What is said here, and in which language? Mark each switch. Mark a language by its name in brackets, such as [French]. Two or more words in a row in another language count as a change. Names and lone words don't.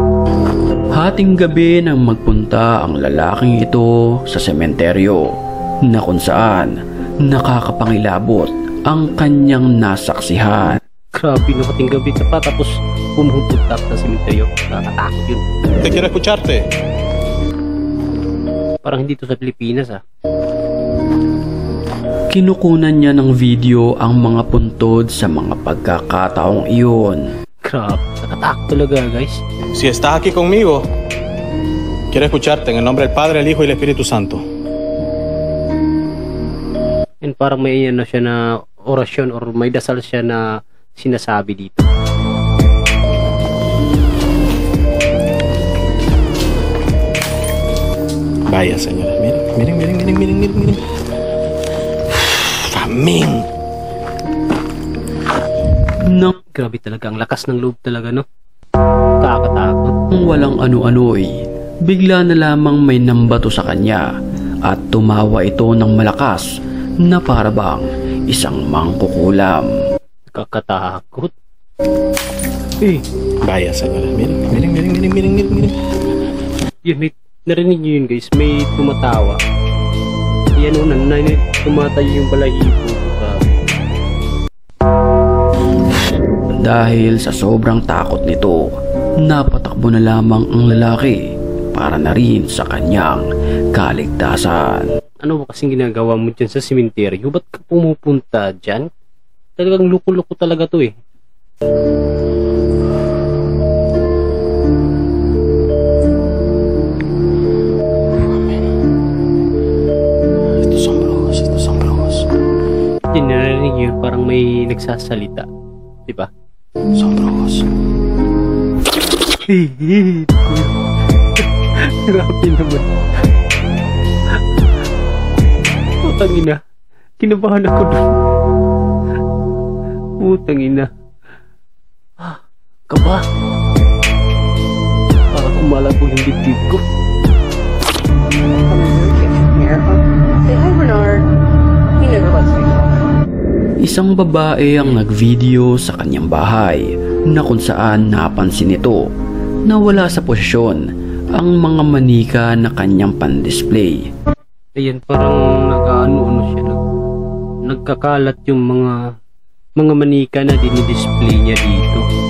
[Filipino] Hating gabi nang magpunta ang lalaking ito sa sementeryo na kung saan nakakapangilabot ang kanyang nasaksihan. Grabe, nakating gabi ka pa tapos pumupunta sa simenteryo. Nakakatakot yun. [Spanish] Te quiero escucharte. [Filipino] Parang hindi to sa Pilipinas Kinukunan niya ng video ang mga puntod sa mga pagkakataong iyon. Grabe, nakatakot talaga guys. [Spanish] Si estás aquí conmigo, quiero escucharte en el nombre del Padre, el Hijo y el Espíritu Santo. [Filipino] And parang may ano siya na orasyon or may dasal siya na sinasabi dito. [Spanish] Vaya, señora, miren. Famín. [Filipino] Nang Grabe talaga, ang lakas ng loob talaga, no? Nakakatakot. walang ano-ano'y, bigla na lamang may nambato sa kanya at tumawa ito ng malakas na parabang isang mangkukulam. Nakakatakot. [Spanish] Vaya, señora, miren. [Filipino] Yun, may, narinig nyo yun guys, may tumatawa. Yan o, tumatayo yung balahibo. Dahil sa sobrang takot nito, napatakbo na lamang ang lalaki para na rin sa kanyang kaligtasan. Ano ba kasing ginagawa mo dyan sa simenteryo? Ba't ka pumupunta dyan? Talagang luko-luko talaga to eh. [Spanish] Estos son brujos. [Filipino] Hindi narinig yun, parang may nagsasalita. Diba? [Spanish] Son brujos. [Filipino] Grabe naman. Putang ina. Kinabahan ako doon. Putang ina. Kaba. Parang kumalabo yung dibdib ko. [English] Say hi, Bernard. He never lets me. [Filipino] Isang babae ang nagvideo sa kanyang bahay na kung saan napansin nito na wala sa posisyon ang mga manika na kanyang pan-display. Ayan, parang nag-ano siya. Nagkakalat yung mga manika na dinidisplay niya dito.